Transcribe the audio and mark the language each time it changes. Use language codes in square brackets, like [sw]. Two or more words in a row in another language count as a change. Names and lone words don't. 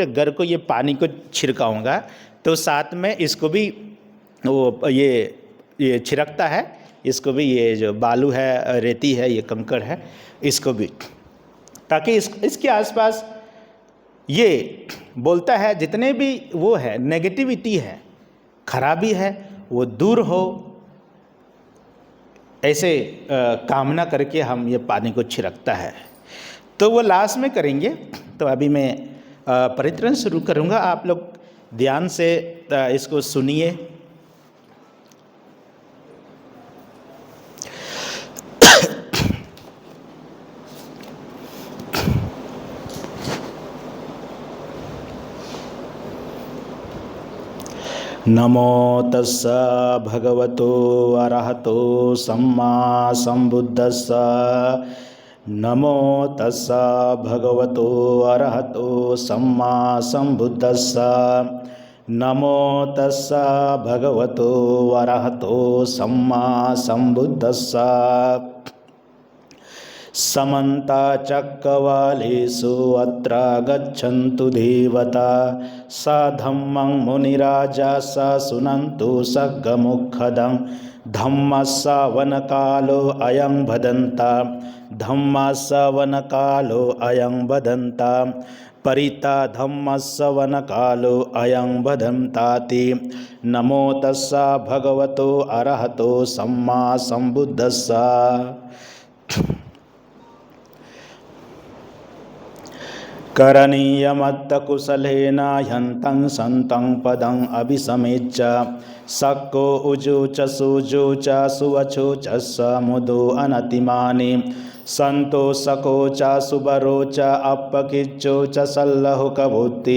[hi] घर को ये पानी को छिड़काऊंगा, तो साथ में इसको भी वो ये छिड़कता है, इसको भी, ये जो बालू है, रेती है, ये कंकड़ है, इसको भी, ताकि इसके आसपास ये बोलता है जितने भी वो है नेगेटिविटी है, खराबी है, वो दूर हो, ऐसे कामना करके हम ये पानी को छिड़कता है। तो वो लास्ट में करेंगे। तो अभी मैं परित्रण शुरू करूँगा, आप लोग ध्यान से इसको सुनिए। [pi] नमो तस्स भगवतो अरहतो सम्मा संबुद्धस्स। नमो तस्स भगवतो अरहतो सम्मा संबुद्धस्स। नमो तस्स भगवतो अरहतो सम्मा संबुद्धस्स। समन्ता चक्रवालेषु अत्र गच्छन्तु देवता स धम्मं मुनिराजा स शृण्वन्तु सग्गमुखदं धम्मस्सवनकालो अयं भदन्ता धम्मस्सवनकालो अयं भदन्ता परिता धम्मस्सवनकालो अयं भदन्ताति। नमो तस्स भगवतो अरहतो सम्मा संबुद्धस्स। करणीयमत्तकुशलेन ह्यन्तं सन्तं पदं अभिसमेच्च सक्को उजूच सुजूच सुवचो च समुदो अनतिमानि संतोषको च सुबरो च अपकिच्चो च सल्लहुकबुद्धि